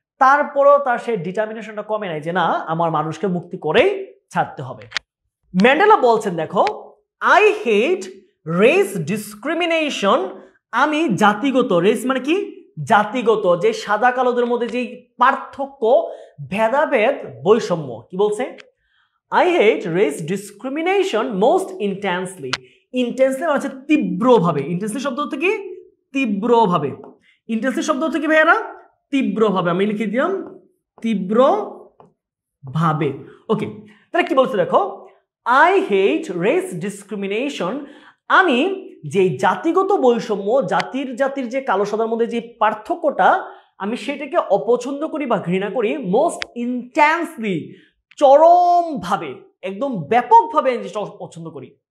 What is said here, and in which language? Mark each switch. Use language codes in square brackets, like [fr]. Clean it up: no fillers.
[bn] তারপরও তার সেই ডিটারমিনেশনটা কমে নাই যে না, আমার মানুষকে মুক্তি করেই ছাড়তে হবে। ম্যান্ডেলা বলছেন দেখো, [en] I hate race discrimination, [bn] আমি জাতিগত, রেস মানে কি? জাতিগত, যে সাদা কালোদের মধ্যে যে পার্থক্য, ভেদাভেদ, বৈষম্য। কি বলছে? [en] I hate race discrimination most intensely. [bn] Intensely মানে হচ্ছে তীব্রভাবে। ইন্টেন্সলি শব্দ হচ্ছে কি? তীব্রভাবে। ইন্টেন্সলি শব্দ হচ্ছে কি ভাইয়ারা? তীব্রভাবে। আমি লিখে দিলাম তীব্রভাবে, ওকে। তাহলে কি বলছে দেখো, [en] I hate race discrimination, [bn] আমি যে জাতিগত বৈষম্য, জাতির যে কালো সাদার মধ্যে যে পার্থক্যটা, আমি সেটাকে অপছন্দ করি বা ঘৃণা করি [en] most intensely, [bn] চরমভাবে, একদম ব্যাপকভাবে জিনিসটা পছন্দ করি।